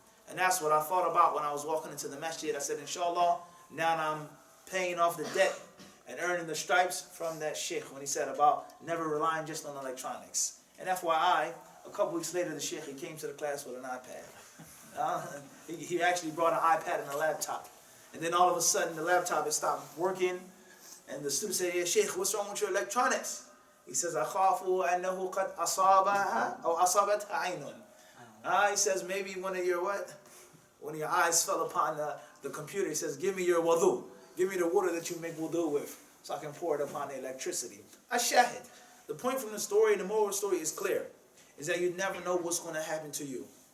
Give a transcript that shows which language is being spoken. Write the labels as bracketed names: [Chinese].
[English] And that's what I thought about when I was walking into the masjid. I said, inshallah, now I'm paying off the debt and earning the stripes from that sheikh when he said about never relying just on electronics. And FYI, a couple weeks later, the sheikh, he came to the class with an iPad. He actually brought an iPad and a laptop. And then all of a sudden, the laptop had stopped working. And the student said, yeah, sheikh, what's wrong with your electronics? He says, [Arabic] أَخَافُ أَنَّهُ قَدْ أَصَابَهَا أَوْ أَصَابَتْهَا عَيْنٌ. [English] He says, maybe one of your what? One of your eyes fell upon the computer. He says, give me your wudu. Give me the water that you make wudu with so I can pour it upon the electricity. Ashahid. The point from the story, and the moral of the story is clear, is that you never know what's going to happen to you.